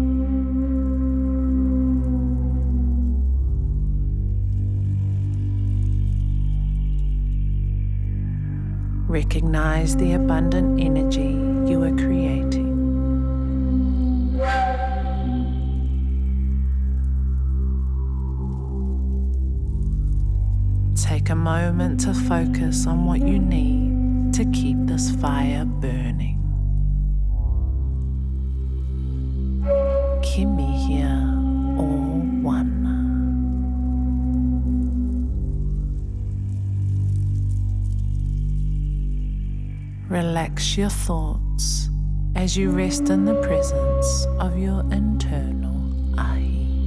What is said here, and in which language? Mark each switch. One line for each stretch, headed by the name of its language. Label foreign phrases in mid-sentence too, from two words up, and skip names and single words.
English: Recognize the abundant energy you are creating. Take a moment to focus on what you need to keep this fire burning.
Māori: Kimihia o wana.
English: Relax your thoughts as you rest in the presence of your internal ahi.